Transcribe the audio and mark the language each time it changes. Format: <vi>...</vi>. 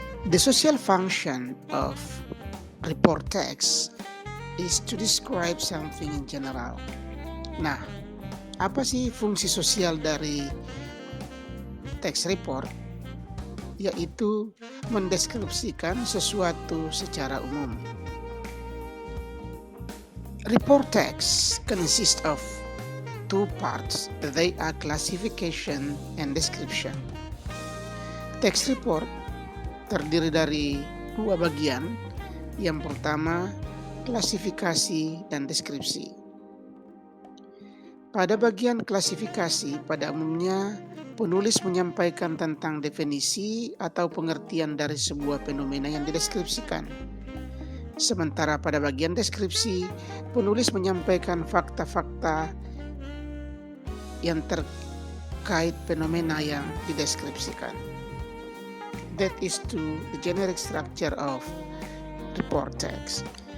<en>The social function of report text is to describe something in general.</en> <id>Nah, apa sih fungsi sosial dari text report? Yaitu mendeskripsikan sesuatu secara umum.</id> <en>Report text consists of 2 parts. They are classification and description.</en> <id>Text report terdiri dari 2 bagian. Yang pertama, klasifikasi dan deskripsi. Pada bagian klasifikasi, pada umumnya penulis menyampaikan tentang definisi atau pengertian dari sebuah fenomena yang dideskripsikan. Sementara pada bagian deskripsi, penulis menyampaikan fakta-fakta yang terkait fenomena yang dideskripsikan.</id> <en>That is to the generic structure of report text.</en>